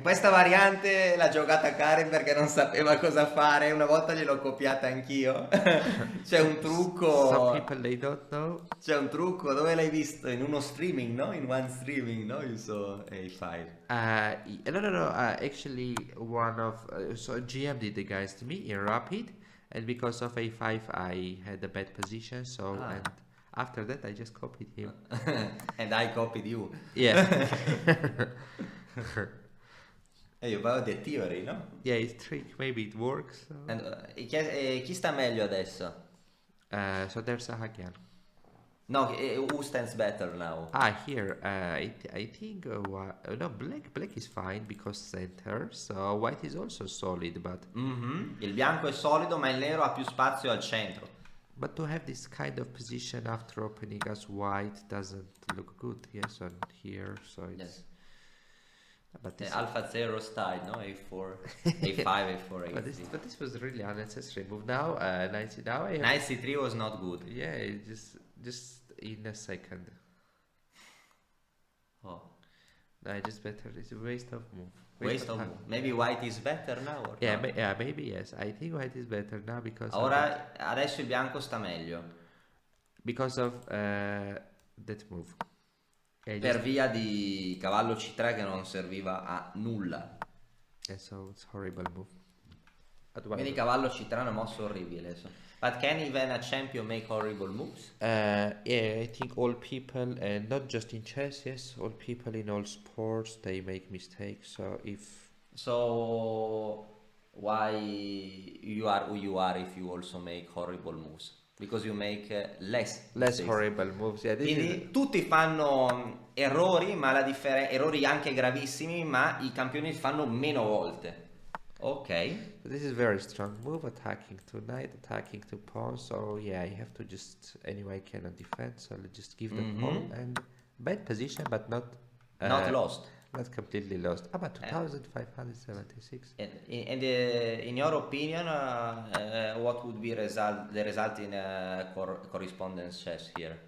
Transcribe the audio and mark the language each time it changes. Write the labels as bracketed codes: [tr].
[it] Questa variante l'ha giocata Karen perché non sapeva cosa fare. Una volta gliel'ho copiata anch'io. C'è un trucco. [en] Some people they don't know. [it] C'è un trucco. Dove l'hai visto? In uno streaming, no? [en] In one streaming, no? You saw A5. No. Actually, one of so GM did the guys to me in Rapid, and because of A5, I had a bad position. So and after that, I just copied him. And I copied you. Yeah. You about the theory, no? Yeah, it's trick. Maybe it works. So, [it] And, chi sta meglio adesso? [en] so there's a Hagian. No, who stands better now? Here. I think no, black is fine because center. So white is also solid, but [it] Il bianco è solido, ma il nero ha più spazio al centro. [en] but to have this kind of position after opening as white doesn't look good. Yes, on here. So it's. Yes. But this, Alpha Zero style, no? A4, A5, A4, A3. but this was really unnecessary move. Now, now I have. Knight C3 was not good. Yeah, it just in a second. Oh. No, just better. It's a waste of move. Waste of time. move. Maybe white is better now or Yeah, not? maybe yes. I think white is better now because [it] Ora, adesso il bianco sta meglio. [en] of that move. Yeah, [it] Per via di cavallo C3 che non serviva a nulla. [en] yeah, so it's horrible move. [it] Quindi cavallo C3 è una mossa orribile. [en] But can even a champion make horrible moves? Yeah, I think all people, and not just in chess, yes, all people in all sports, they make mistakes. So if So why you are who you are if you also make horrible moves? Because you make less less mistakes. horrible moves, yeah, this is [it] Quindi tutti fanno errori, ma errori anche gravissimi, ma i campioni fanno meno volte. [en] Ok. this is very strong move, attacking to knight, attacking to pawn. So yeah, you have to just anyway cannot defend. So let's just give the pawn and bad position, but not Not lost. not completely lost. Ah, but 2576. And in your opinion, what would be the result in correspondence chess here?